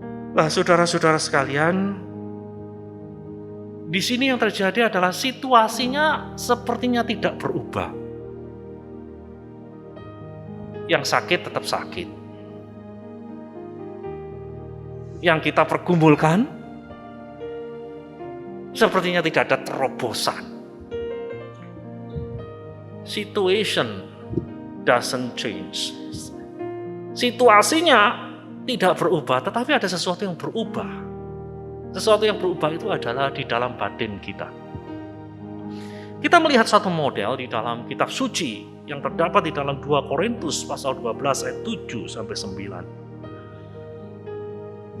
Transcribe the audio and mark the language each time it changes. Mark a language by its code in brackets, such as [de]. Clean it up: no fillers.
[id] Nah, saudara-saudara sekalian, di sini yang terjadi adalah situasinya sepertinya tidak berubah. Yang sakit tetap sakit. Yang kita pergumulkan sepertinya tidak ada terobosan. [en] Situation doesn't change. [id] Situasinya tidak berubah, tetapi ada sesuatu yang berubah. Sesuatu yang berubah itu adalah di dalam batin kita. Kita melihat satu model di dalam kitab suci yang terdapat di dalam 2 Korintus pasal 12 ayat 7 sampai 9.